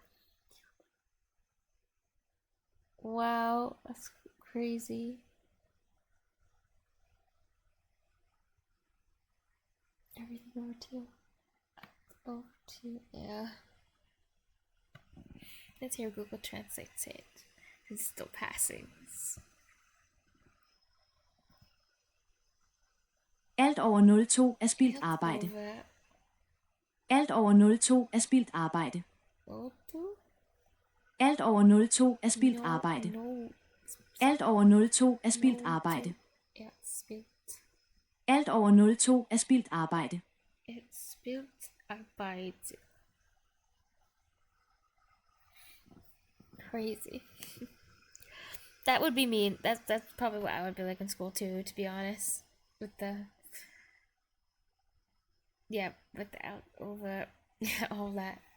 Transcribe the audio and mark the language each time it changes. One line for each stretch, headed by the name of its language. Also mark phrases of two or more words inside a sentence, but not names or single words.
English: Wow, that's crazy. Everything over 2. Over 2, yeah. Let's hear Google Translate say it. It's still passing.
Danish: Alt over 02 er spildt arbejde. Alt over 02 er spildt arbejde. Alt over 02 er spildt arbejde. Alt over 02 er spildt arbejde. Alt over 02 er spildt arbejde. Spildt arbejde.
English: Crazy. That would be me. That's probably what I would be like in school too, to be honest. With the with the out over all that.